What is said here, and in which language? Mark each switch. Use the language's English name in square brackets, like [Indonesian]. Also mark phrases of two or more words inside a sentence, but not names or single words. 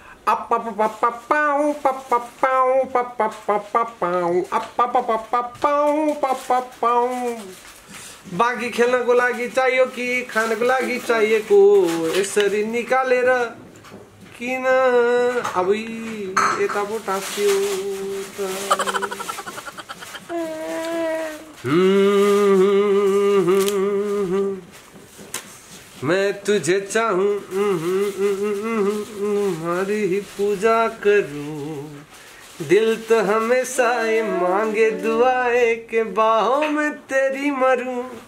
[Nepali] बाँकी खेल्नको लागि चाहियो कि खानको लागि चाहिएको यसरी निकालेर किन अब यता पो टाँस्यो [Hindi] मैं तुझे चाहूं तुम्हारी ही पूजा करूं दिल तो हमेशा ये मांगे दुआएं के बाहों में तेरी मरूं